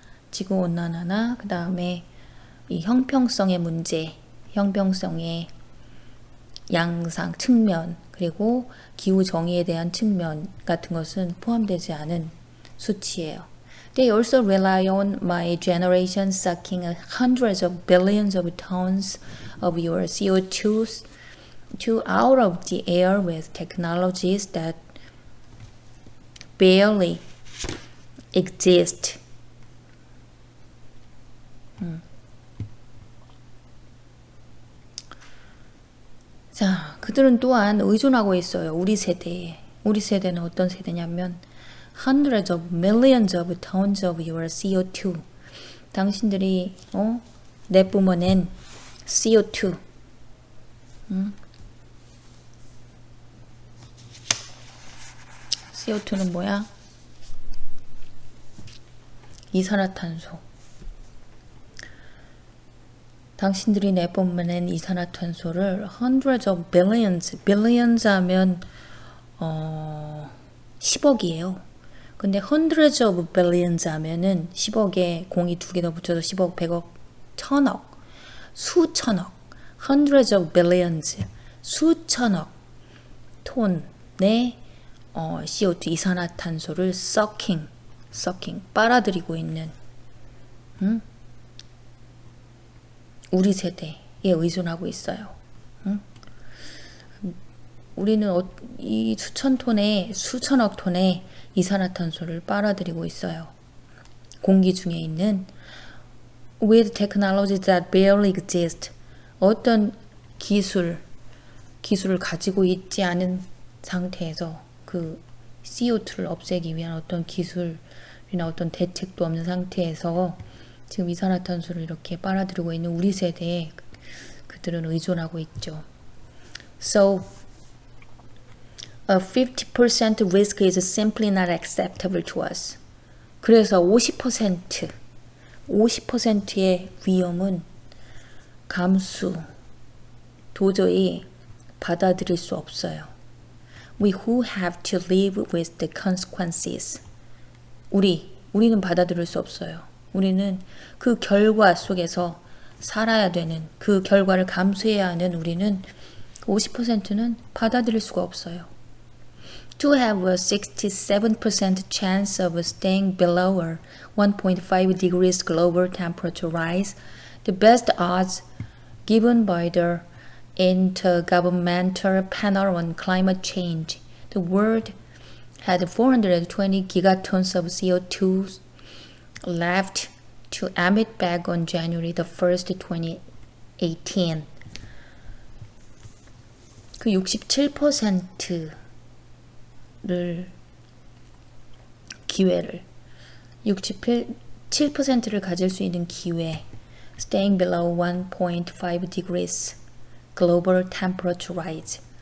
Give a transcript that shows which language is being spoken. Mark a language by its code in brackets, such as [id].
[ko] 지구온난화나 그 다음에 이 형평성의 문제, 형평성의 양상 측면, 그리고 기후 정의에 대한 측면 같은 것은 포함되지 않은 수치예요. [en] They also rely on my generation sucking hundreds of billions of tons of your CO2 to out of the air with technologies that barely exist. [ko] 자, 그들은 또한 의존하고 있어요. 우리 세대에. 우리 세대는 어떤 세대냐면 [en] hundreds of millions of tons of your CO2. [ko] 당신들이 내뿜어낸 CO2. CO2는 뭐야? 이산화탄소. 당신들이 내뿜어낸 이산화탄소를 [en] hundreds of billions [ko] 하면 10억이에요. 근데 [en] hundreds of billions [ko] 하면은 10억에 공이 2개 더 붙여서 10억, 100억, 1000억, 수천억, hundreds of billions, 수천억 톤의 CO2 이산화탄소를 sucking, 빨아들이고 있는 우리 세대에 의존하고 있어요. 우리는 이 수천 톤의 수천억 톤의 이산화탄소를 빨아들이고 있어요. 공기 중에 있는 [en] with technologies that barely exist. [ko] 어떤 기술을 가지고 있지 않은 상태에서 그 CO2를 없애기 위한 어떤 기술이나 어떤 대책도 없는 상태에서 지금 이산화탄소를 이렇게 빨아들이고 있는 우리 세대에 그들은 의존하고 있죠. [en] So, a 50% risk is simply not acceptable to us. [ko] 그래서 50%의 위험은 도저히 받아들일 수 없어요. [en] We who have to live with the consequences. [ko] 우리는 받아들일 수 없어요. 우리는 그 결과 속에서 살아야 되는, 그 결과를 감수해야 하는 우리는 50%는 받아들일 수가 없어요. [en] To have a 67% chance of staying below a 1.5 degrees global temperature rise, the best odds given by the Intergovernmental Panel on Climate Change, the world had 420 gigatons of CO2 left to emit back on January the 1st, 2018. [ko] 그 67%를 기회를 67%를 가질 수 있는 기회 [en] staying below 1.5 degrees global temperature rise